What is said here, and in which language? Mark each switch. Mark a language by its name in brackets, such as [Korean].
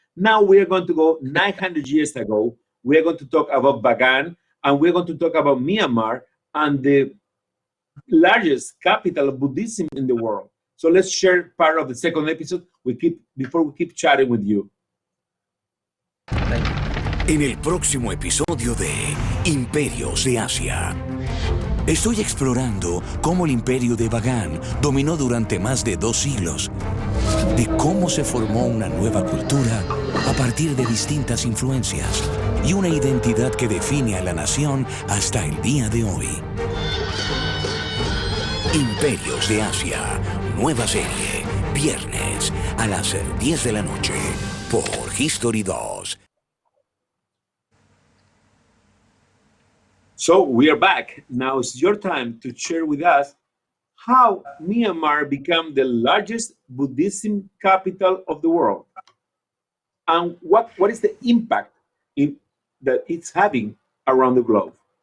[English] Now we are going to go 900 years ago. We are going to talk about Bagan, and we're going to talk about Myanmar and the largest capital of Buddhism in the world. So let's share part of the second episode before we keep chatting with you. [Spanish] En el próximo episodio de Imperios de Asia, estoy explorando cómo el imperio de Bagan dominó durante más de 2 siglos, de cómo se formó una nueva cultura a partir de distintas influencias y una identidad que define a la nación hasta el día de hoy. Imperios de Asia, nueva serie, viernes a las 10 de la noche por History 2. [English] So we are back. Now it's your time to share with us how Myanmar became the largest Buddhism capital of the world, and what is the impact that it's having around the globe.